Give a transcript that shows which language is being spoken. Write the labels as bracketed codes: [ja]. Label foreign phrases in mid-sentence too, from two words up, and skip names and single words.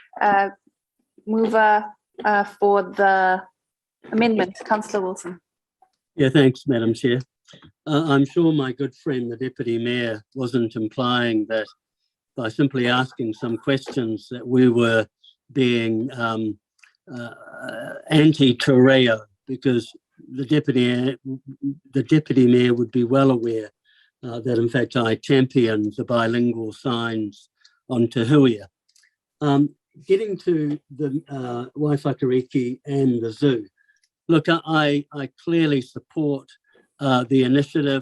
[en] Mover for the amendment, Councillor Wilson. Yeah, thanks, Madam Chair. I'm sure my good friend, the Deputy Mayor, wasn't implying that by simply asking some questions that we were being anti-te reo, because the Deputy Mayor would be well aware that in fact I championed the bilingual signs on Te Huia. Getting to the Waiwhakariki and the zoo, look, I clearly support the initiative.